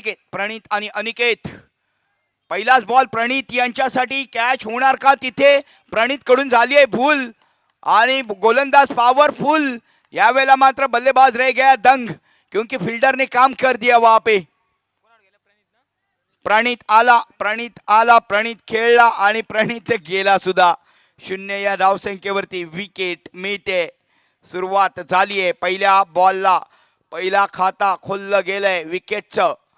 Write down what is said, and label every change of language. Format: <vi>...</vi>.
<mr>प्रणित आणि अनिकेत. पहिलाच बॉल प्रणित यांच्यासाठी. कॅच होणार का तिथे? प्रणित कडून झाली आहे भूल आणि गोलंदाज पॉवरफुल. यावेळेला मात्र</mr> <hi>बल्लेबाज रह गया दंग, क्योंकि फील्डर ने काम कर दिया वहां पे.</hi> <mr>प्रणित आला, प्रणित खेळला आणि प्रणित गेला सुद्धा. 0 या धावसंख्येवरती विकेट मिळते. सुरुवात झाली आहे. पहिल्या बॉलला पहिला खाता खोललं गेलंय विकेटचं.</mr>